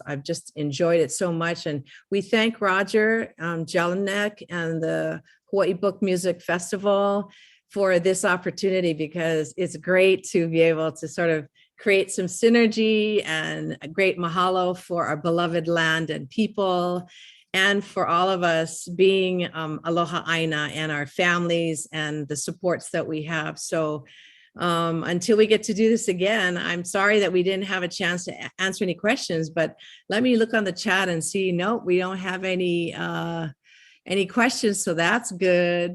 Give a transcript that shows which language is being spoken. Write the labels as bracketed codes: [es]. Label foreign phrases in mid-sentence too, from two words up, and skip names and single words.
[en] I've just enjoyed it so much. And we thank Roger Jelinek and the Hawaii Book Music Festival for this opportunity, because it's great to be able to sort of create some synergy, and a great mahalo for our beloved land and people, and for all of us being [haw] aloha ʻāina [en] and our families and the supports that we have. So until we get to do this again, I'm sorry that we didn't have a chance to answer any questions, but let me look on the chat and see, nope, we don't have any questions, so that's good.